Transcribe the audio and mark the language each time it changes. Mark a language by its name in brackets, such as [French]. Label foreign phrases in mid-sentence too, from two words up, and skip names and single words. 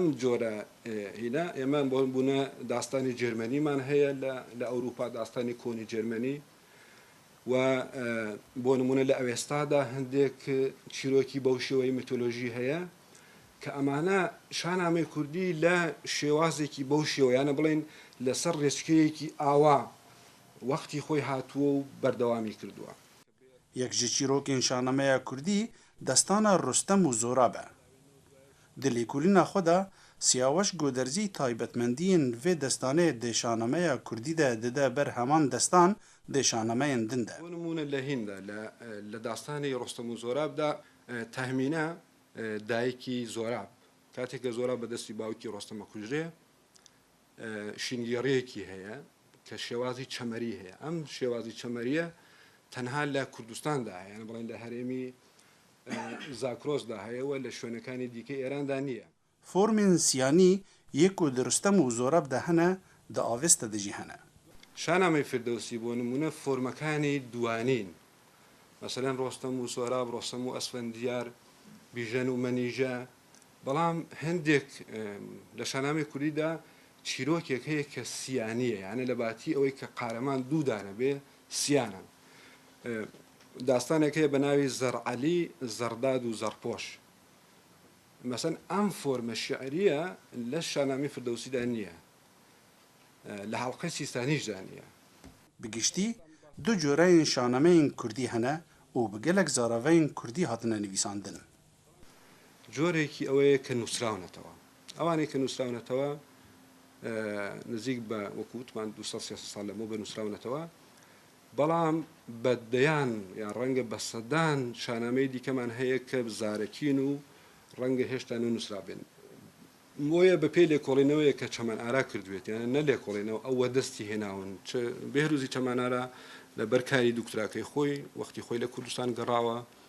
[Central Kurdish] جۆرە هینا ئێمە بۆ بوونە داستانی جێرمەنیمان هەیە لە ئەوروپا داستانی کۆنی جێرمەنی و بۆ نمونە لە ئەوێستادا هەندێک چیرۆکی بەو شێوەی میتۆلۆژی هەیە کە ئەمانە شانامەی کوردی لە شێوازێکی بەو شێوەیانە بڵێن لەسەر ڕێچکەیەکی ئاوا وەختی خۆی هاتووە و بەردەوامی کردووە [Kurdish] یەک ji çîrokên şanameya Kurdî destana Rostem û Zorab e. Di lêkolîna xwe de Siyaweş Goderzî taybetmendiyên vê destanê dê şanameya Kurdî de dide ber heman destan dê şanameyên din de. [Central Kurdish] بۆ نمونە لە هیندا لە داستانی ڕۆستەم و زۆرابدا تەهمینە دایکی زۆراب کاتێککە زۆراب بەدەستی باوکی ڕۆستەمە کوژرێ شینگێڕەیەکی هەیە کە شێوازی چەمەری هەیە ئەم شێوازی چەمەریە تەنها لە کوردستاندا هەیە بڵێن لە هەرێمی زاکرۆسدا هەیەوە لە شوێنەکانی دیکەی ئێراندا نییە [Kurdish] Formên siyanî yê ku di Rostem û Zorab de hene di avêsta de jî hene. [Central Kurdish] شانامەی فردەوسی بۆ نمونە فۆرمەکانی دوانین مەسەلەن ڕۆستەم و سۆراب ڕۆستەم و ئەسفەندیار بیژەن و مەنیژە بەڵام هەندێک لە شانامەی کوردیدا چیرۆکێک هەیە کە سیانیە یانە لە باتی ئەوەی کە قارەمان دوودانە بێ سیانە داستانێک هەیە بە ناوی زەرعەلی زەرداد و زەرپۆش مەسەن ئەم فۆرمە شعریە لە شانامی فردەوسیدا نییە لە حەڵقەی سیستانیشدا نییە [Kurdish] Bi du coreyên şanameyên Kurdî hene û bi gelek zaraveyên Kurdî hatine nivîsandin. [Central Kurdish] جۆرێکی ئەوەیە کە نووسراونەتەوە ئەوانەی کە نووسراونەتەوە نزیک بە وەکووتمان 200 ساڵ لەمە بە نووسراونەتەوە بەڵام بەدەیان یان ڕەنگە بە سەدان شانامەی دیکەمان هەیە کە زارەکین و ڕەنگە هێشتا نووسرابێن بۆیە بە پێی لێکۆڵینەوەیە کە چەمان ئارا کردوێت یانە نە لێکۆڵینەوە ئەوە دەستی هێناون بێروزی چەمانارە لە بەرکاری دوکتراکەی خۆی وەختی خۆی لە کوردستان گەڕاوە